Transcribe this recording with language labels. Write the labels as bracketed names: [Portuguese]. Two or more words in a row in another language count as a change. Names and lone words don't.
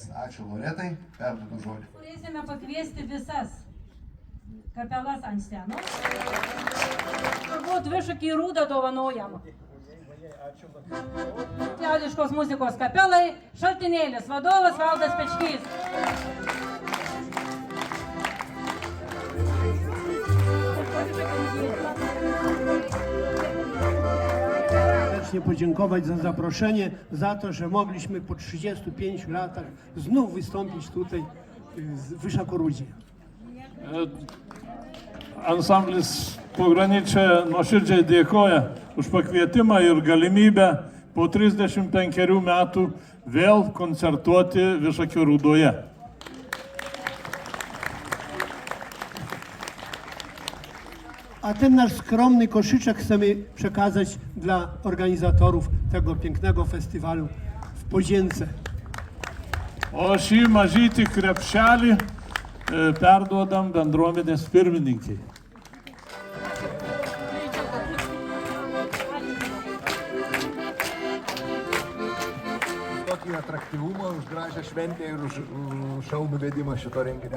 [Lithuanian] Ačiū Loretai, perduodu žodį. Turėsime pakviesti visas kapelas ant scenos. Turbūt Višakį Rūdą dovanojam. Liaudiškos muzikos kapelai, Šaltinėlis, vadovas Valdas Pečkys. [Polish] Serdecznie podziękować za zaproszenie, za to, że mogliśmy po 35 latach znów wystąpić tutaj w Wyszokorudzie. [Lithuanian] Ansamblis Pograničia nuoširdžiai dėkoja už pakvietimą ir galimybę po 35 metų vėl koncertuoti Višakio Rūdoje. [Polish] A ten nasz skromny koszyczek chcemy przekazać dla organizatorów tego pięknego festiwalu w Podzięce. [Lithuanian] O šį mažytį krepšelį perduodam bendruomenės pirmininkiai. Tokį atraktyvumą, už gražią šventę ir už šaunų vedimą šito renginio.